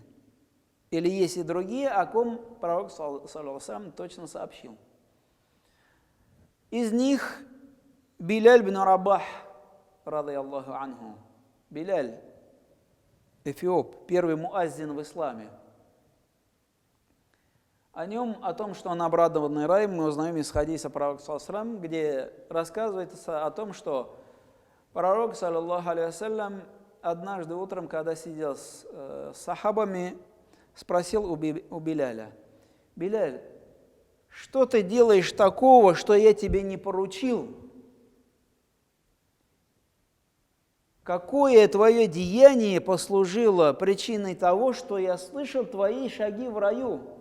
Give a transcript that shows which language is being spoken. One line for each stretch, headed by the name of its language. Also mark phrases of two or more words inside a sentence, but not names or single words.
Russian: Или есть и другие, о ком пророк,
Arabic: صلى الله عليه وسلم,
Russian: точно сообщил. Из них Биляль бин Рабах,
Arabic: رضي الله عنه.
Russian: Биляль, эфиоп, первый муаззин в исламе. О нем, о том, что он обрадованный раем, мы узнаем из хадиса пророка,
Arabic: صلى الله عليه وسلم,
Russian: где рассказывается о том, что пророк,
Arabic: صلى الله عليه وسلم,
Russian: однажды утром, когда сидел с сахабами, спросил у Биляля: Биляль, что ты делаешь такого, что я тебе не поручил? Какое твое деяние послужило причиной того, что я слышал твои шаги в раю?